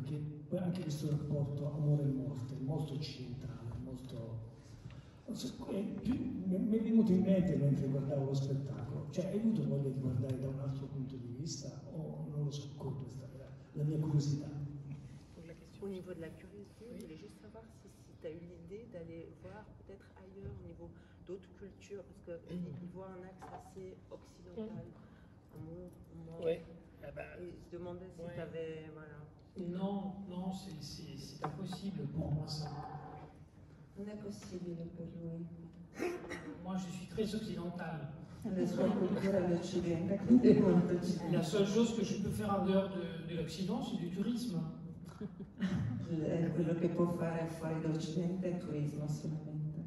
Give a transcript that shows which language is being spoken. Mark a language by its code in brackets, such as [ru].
[it] Perché poi anche questo rapporto amore e morte è molto occidentale, molto... Non so, mi è venuto in mente mentre guardavo lo spettacolo. Cioè, hai avuto voglia di guardare da un altro punto di vista o non lo so, questa era la mia curiosità. [fr] Au niveau de la curiosité, je voulais juste savoir si tu as eu l'idée d'aller voir peut-être ailleurs au niveau d'autres cultures, parce qu'ils voient un axe assez occidental, amour, mort. Oui. Et je demandais si tu avais... Voilà. Non, non, c'est impossible pour moi ça. [it] Non è possibile per lui. [fr] Moi je suis très occidental. [it] La sua cultura è l'Occidente, quindi è molto occidentale. [fr] La seule chose que je peux faire en dehors de l'Occident, c'est du tourisme. [it] Quello che può fare fuori dall'Occidente è turismo solamente.